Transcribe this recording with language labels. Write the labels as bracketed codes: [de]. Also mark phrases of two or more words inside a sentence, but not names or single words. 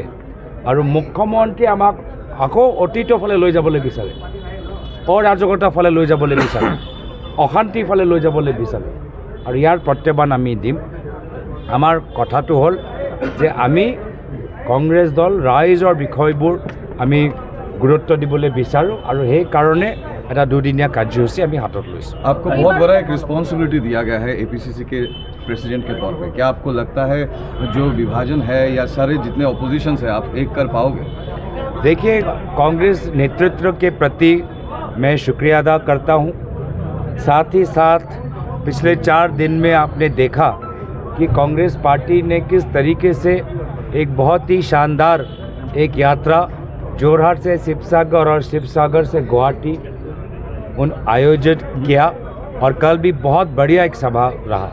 [as] আৰু মুখ্যমন্ত্ৰী আমাক আকৌ অতীতৰ ফালে লৈ যাবলৈ বিচাৰে, অৰাজকতাৰ ফালে লৈ যাবলৈ বিচাৰে, অশান্তিৰ ফালে লৈ যাবলৈ বিচাৰে। আৰু ইয়াৰ প্ৰত্যাহ্বান আমি দিম। আমাৰ কথাটো হ'ল যে আমি কংগ্ৰেছ দল ৰাইজৰ বিষয়বোৰ আমি গুৰুত্ব দিবলৈ বিচাৰোঁ আৰু সেইকাৰণে এটা দুদিনীয়া কাৰ্যসূচী আমি হাতত লৈছোঁ। [hi] आपको बहुत बड़ा एक रिस्पॉन्सिबिलिटी दिया गया है एपीसीसी के प्रेसिडेंट के तौर पे। क्या आपको लगता है जो विभाजन है या सारे जितने ऑपोजिशंस है आप एक कर पाओगे? देखिए, कांग्रेस नेतृत्व के प्रति मैं शुक्रिया अदा करता हूं। साथ ही साथ पिछले 4 दिन में आपने देखा कि कांग्रेस पार्टी ने किस तरीके से एक बहुत ही शानदार एक यात्रा जोरहाट से शिवसागर और शिवसागर से गुवाहाटी आयोजित किया और कल भी बहुत बढ़िया एक सभा रहा।